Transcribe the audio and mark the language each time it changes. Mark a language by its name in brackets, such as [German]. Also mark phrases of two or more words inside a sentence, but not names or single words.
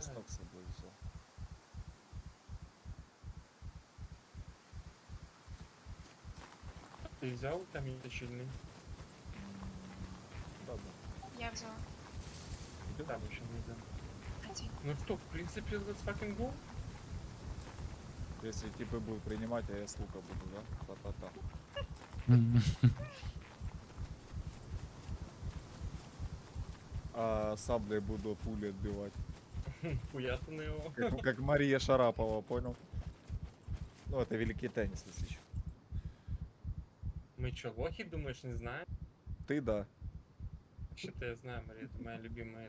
[Russian] чеснок с собой взял. Ты взял камень-точильный? Да, да. Я взяла. Тебе Там надо? еще не взял. Один. Ну что, в принципе, [English] let's fucking go. [Russian] Если типы будут принимать, а я с лука буду, да? Та-та-та. А саблей буду пули отбивать. Хуятаны его. Как Мария Шарапова, понял? Ну, это великий теннис, если чё. Мы что, лохи, думаешь, не знаем? Ты да. Что-то я знаю, Мария, это моя любимая.